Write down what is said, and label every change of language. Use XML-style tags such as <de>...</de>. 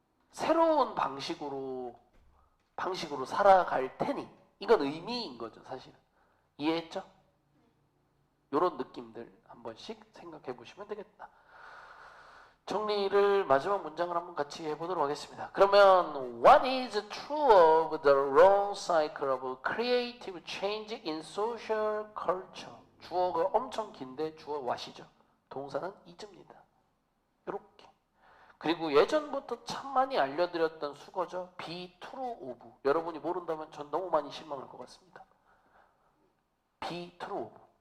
<ko>새로운 방식으로 살아갈 테니 이건 의미인 거죠, 사실은. 이해했죠? 이런 느낌들 한 번씩 생각해 보시면 되겠다. 정리를 마지막 문장을 한번 같이 해보도록 하겠습니다. 그러면</ko> <en>What is true of the long cycle of creative change in social culture?</en> <ko>주어가 엄청 긴데 주어 what이죠. 동사는 is입니다. 이렇게. 그리고 예전부터 참 많이 알려드렸던 수거죠.</ko> <en>be true of.</en> <ko>여러분이 모른다면 전 너무 많이 실망할 것 같습니다.</ko> <en>be true of.</en>